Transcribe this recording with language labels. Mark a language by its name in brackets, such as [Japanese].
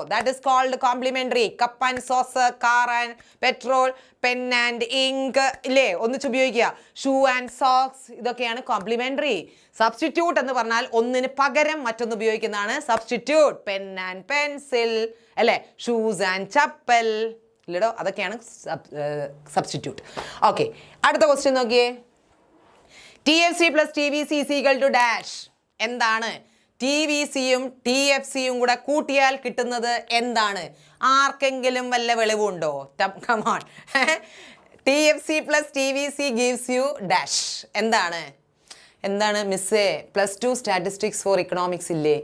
[English] That is called complimentary. Cup and saucer, car and petrol, pen and ink [Malayalam] ഇല്ലേ, ഒന്നിച്ച് ഉപയോഗിക്കുക. Shoe and socks, ഇതൊക്കെയാണ് complementary. Substitute എന്ന് പറഞ്ഞാൽ ഒന്നിന് പകരം മറ്റൊന്ന് ഉപയോഗിക്കുന്നതാണ് സബ്സ്റ്റിറ്റ്യൂട്ട്. പെൻ ആൻഡ് പെൻസിൽ അല്ലേ, ഷൂസ് ആൻഡ് ചപ്പൽ ഇല്ലടോ, അതൊക്കെയാണ് സബ്സ്റ്റിറ്റ്യൂട്ട്. ഓക്കെ, അടുത്ത ക്വസ്റ്റ്യൻ നോക്കിയേ. [English] TFC plus TVC is equal to dash. [Malayalam] എന്താണ്? TVCയും TFCയും കൂടെ കൂട്ടിയാൽ കിട്ടുന്നത് എന്താണ്? ആർക്കെങ്കിലും വല്ല വെളിവുണ്ടോ? [English] Come on. TFC plus TVC gives you dash. [Malayalam] എന്താണ്? എന്താണ് മിസ്സേ? +2 സ്റ്റാറ്റിസ്റ്റിക്സ് ഫോർ ഇക്കണോമിക്സ് ഇല്ലേ?